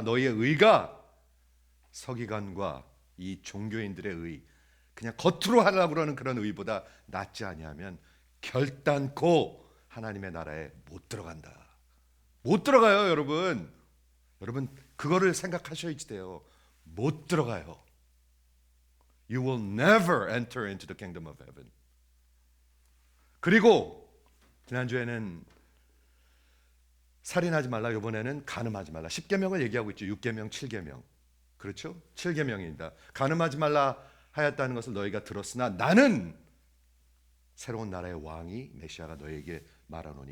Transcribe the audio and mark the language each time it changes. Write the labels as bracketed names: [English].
[Korean] 너희의 의가 서기관과 이 종교인들의 의, 그냥 겉으로 하려고 그러는 그런 의보다 낫지 아니하면 결단코 하나님의 나라에 못 들어간다. 못 들어가요, 여러분. 여러분 그거를 생각하셔야지 돼요. 못 들어가요. [English] You will never enter into the kingdom of heaven. [Korean] 그리고 지난주에는 살인하지 말라, 이번에는 간음하지 말라. 10계명을 얘기하고 있죠. 6계명, 7계명. 그렇죠? 7계명입니다. 간음하지 말라 하였다는 것을 너희가 들었으나 나는 새로운 나라의 왕이 메시아가 너희에게 말하노니.